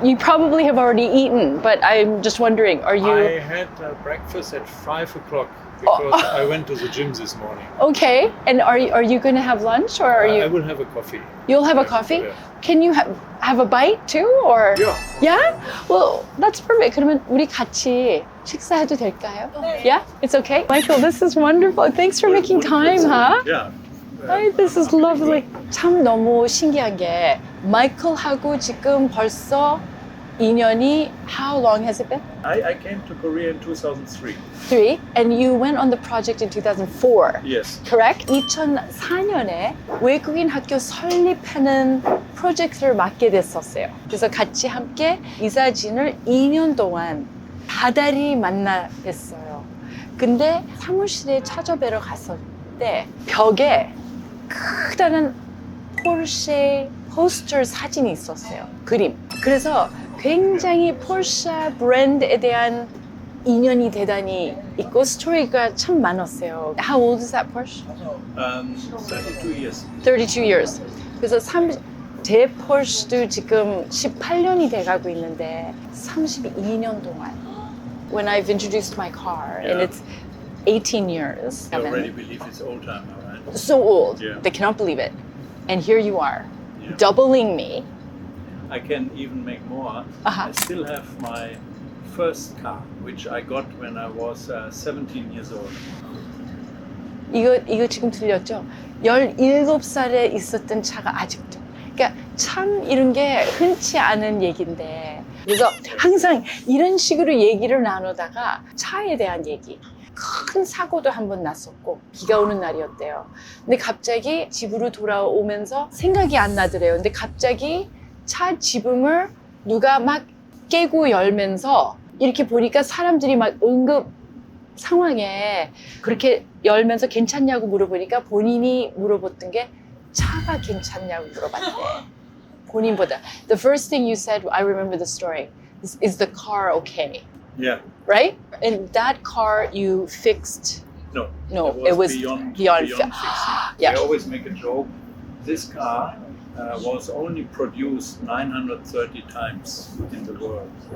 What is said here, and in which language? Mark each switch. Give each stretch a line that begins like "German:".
English: You probably have already eaten, but I'm just wondering, are you... I had breakfast at 5 o'clock because I went to the gym this morning. Okay, and are you going to have lunch or are I you... will have a coffee. You'll have a coffee? Yeah. Can you have a bite too, or? Yeah. Yeah? Well, that's perfect.
Korean: 그러면 우리 같이 식사해도 될까요?
English: Yeah? It's okay? Michael, this is wonderful. Thanks for making time, huh? Yeah. Hi, this is lovely.
Korean: 참 너무 신기한 게 마이클하고 지금 벌써 2년이
English: how long has it been? I came to Korea in 2003. 3. And you went on the project in 2004. Yes. Correct?
Korean: 2004년에 외국인 학교 설립하는 프로젝트를 맡게 됐었어요. 그래서 같이 함께 이사진을 2년 동안 다달이 만나 뵀어요. 근데 사무실에 찾아뵈러 갔을 때 벽에 크다란 포르쉐 포스터 사진이 있었어요. 그림. 그래서 굉장히 포르쉐 브랜드에 대한 인연이 대단히 있고 스토리가 참 많았어요.
English: How old is that Porsche? 32 years. 32 years.
Korean: 그래서 제 포르쉐도 지금 18년이 돼가고 있는데 32년 동안
English: when I've introduced my car and Yeah. it's 18 years. You already believe it's old time now, right? So old. Yeah. They cannot believe it. And here you are, Yeah. doubling me. I can even make more. Uh-huh. I still have my first car, which I got when I was 17 years old.
Korean: 이거 지금 들렸죠? 17살에 있었던 차가 아직도. 그러니까 참 이런 게 흔치 않은 얘기인데. 그래서 항상 이런 식으로 얘기를 나누다가 차에 대한 얘기. 큰 사고도 한 번 났었고 비가 오는 날이었대요. 근데 갑자기 집으로 돌아오면서 생각이 안 나더래요. 근데 갑자기 차 지붕을 누가 막 깨고 열면서 이렇게 보니까 사람들이 막 응급 상황에 그렇게 열면서 괜찮냐고 물어보니까 본인이 물어봤던 게 차가 괜찮냐고 물어봤대. 본인보다.
English: The first thing you said, I remember the story, is the car okay? Yeah. Right? And that car you fixed? No. No, it was beyond beyond fixing. Yeah. I always make a joke. This car was only produced 930 times in the world.